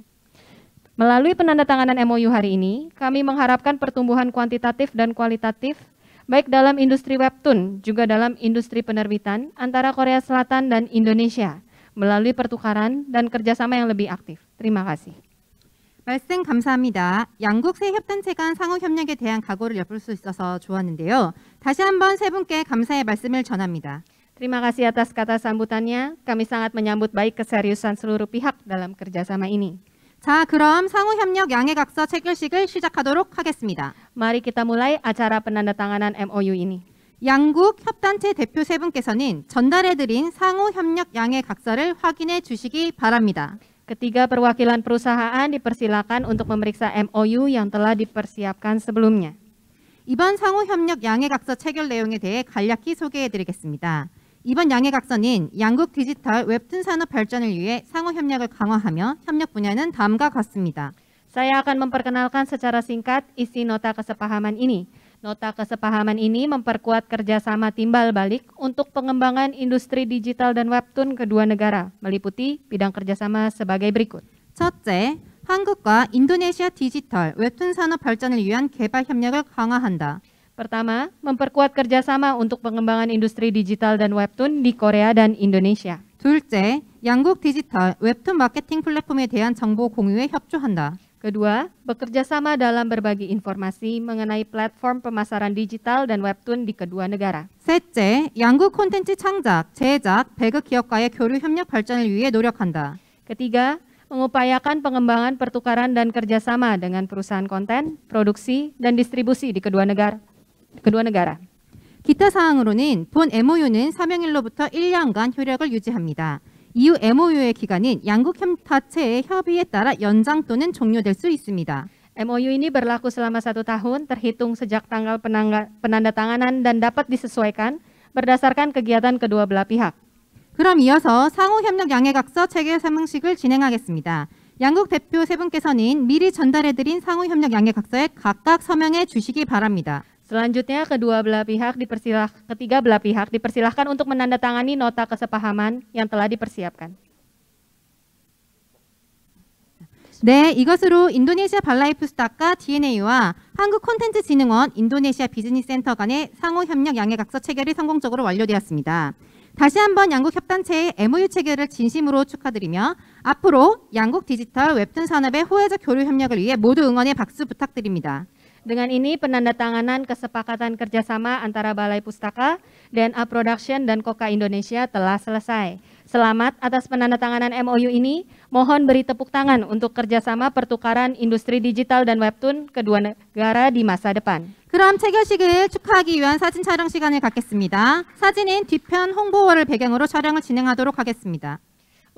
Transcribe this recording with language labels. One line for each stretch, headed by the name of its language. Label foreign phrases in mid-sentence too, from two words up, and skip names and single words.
Indonesian: Melalui penandatanganan MOU hari ini, kami mengharapkan pertumbuhan kuantitatif dan kualitatif baik dalam industri webtoon juga dalam industri penerbitan antara Korea Selatan dan Indonesia melalui pertukaran dan kerjasama yang lebih aktif. Terima kasih.
Korean: 말씀 감사합니다. 양국 세 협단체 간 상호 협력에 대한 각오를 엿볼 수 있어서 좋았는데요. 다시 한번 세 분께 감사의 말씀을 전합니다.
Indonesian: Terima kasih atas kata sambutannya. Kami sangat menyambut baik keseriusan seluruh pihak dalam kerjasama ini.
Korean: 자, 그럼 상호 협력 양해각서 체결식을 시작하도록 하겠습니다.
Indonesian: Mari kita mulai acara penandatanganan MOU ini.
Korean: 양국 협단체 대표 세 분께서는 전달해드린 상호 협력 양해각서를 확인해 주시기 바랍니다.
Indonesian: Ketiga perwakilan perusahaan dipersilakan untuk memeriksa MOU yang telah dipersiapkan sebelumnya.
Korean: 이번 상호 협력 양해각서 체결 내용에 대해 간략히 소개해드리겠습니다. 이번 양해각서는 양국 디지털 웹툰 산업 발전을 위해 상호 협력을 강화하며 협력 분야는 다음과 같습니다.
Indonesian: Saya akan memperkenalkan secara singkat isi nota kesepahaman ini. Nota kesepahaman ini memperkuat kerjasama timbal balik untuk pengembangan industri digital dan webtoon kedua negara, meliputi bidang kerjasama sebagai berikut.
Korean: 첫째, 한국과 인도네시아 디지털 웹툰 산업 발전을 위한 개발 협력을 강화한다.
Indonesian: Pertama, memperkuat kerjasama untuk pengembangan industri digital dan webtoon di Korea dan Indonesia.
Korean: 둘째, 양국 디지털 웹툰 마케팅 플랫폼에 대한 정보 공유에 협조한다.
Indonesian: Kedua, bekerja sama dalam berbagi informasi mengenai platform pemasaran digital dan webtoon di kedua negara.
Korean: 셋째, 양국 콘텐츠 창작, 제작, 배급 기업과의 교류 협력 발전을 위해 노력한다.
Indonesian: Ketiga, mengupayakan pengembangan pertukaran dan kerjasama dengan perusahaan konten, produksi, dan distribusi di kedua negara.
Korean: 기타 사항으로는 본 MOU는 사명일로부터 1년간 효력을 유지합니다. 이후 MOU의 기간은 양국 협타체의 협의에 따라 연장 또는 종료될 수 있습니다.
Indonesian: MOU ini berlaku selama 1 tahun terhitung sejak tanggal penandatanganan dan dapat disesuaikan berdasarkan kegiatan kedua belah pihak.
Korean: 그럼 이어서 상호협력 양해각서 체결 서명식을 진행하겠습니다. 양국 대표 세 분께서는 미리 전달해드린 상호협력 양해각서에 각각 서명해 주시기 바랍니다.
Indonesian: Selanjutnya ketiga belah pihak dipersilahkan untuk menandatangani nota kesepahaman yang telah dipersiapkan.
Korean: 네, 이것으로 인도네시아 발라이 푸스타카 DNA와 한국콘텐츠진흥원 인도네시아 비즈니스센터 간의 상호협력 양해각서 체결이 성공적으로 완료되었습니다. 다시 한번 양국 협단체의 MOU 체결을 진심으로 축하드리며 앞으로 양국 디지털 웹툰 산업의 호혜적 교류 협력을 위해 모두 응원의 박수 부탁드립니다.
Indonesian: Dengan ini penandatanganan kesepakatan kerjasama antara Balai Pustaka, DNA Production, dan KOKA Indonesia telah selesai. Selamat atas penandatanganan MOU ini. Mohon beri tepuk tangan untuk kerjasama pertukaran industri digital dan webtoon kedua negara di masa depan.
Korean: 그럼 체결식을 축하하기 위한 사진 촬영 시간을 갖겠습니다. 사진은 뒤편 홍보월을 배경으로 촬영을 진행하도록 하겠습니다.